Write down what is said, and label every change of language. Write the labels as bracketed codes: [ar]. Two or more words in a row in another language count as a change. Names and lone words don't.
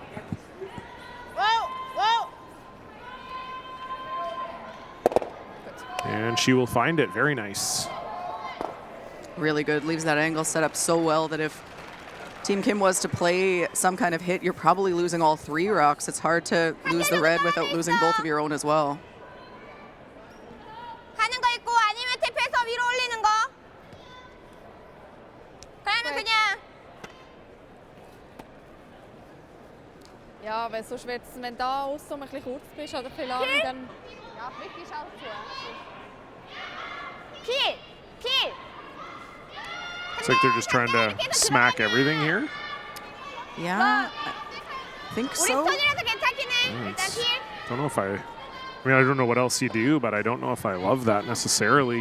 [en] And she will find it. Very nice. Really good. Leaves that angle set up so well that if Team Kim was to play some kind of hit, you're probably losing all 3 rocks. It's hard to lose the red without losing both of your own as well. [ko] 하는 거 있고 아니면 탭해서 위로 올리는 거. 그러면 그냥. [de] Ja, weil sonst wird es, wenn da außen ein bisschen kurz bist oder viel lang, dann... Ja, Blick ist auch zu. [en] Peel! Peel! It's like they're just trying to smack everything here. Yeah, I think so. Don't know if I mean, I don't know what else you do, but I don't know if I love that necessarily.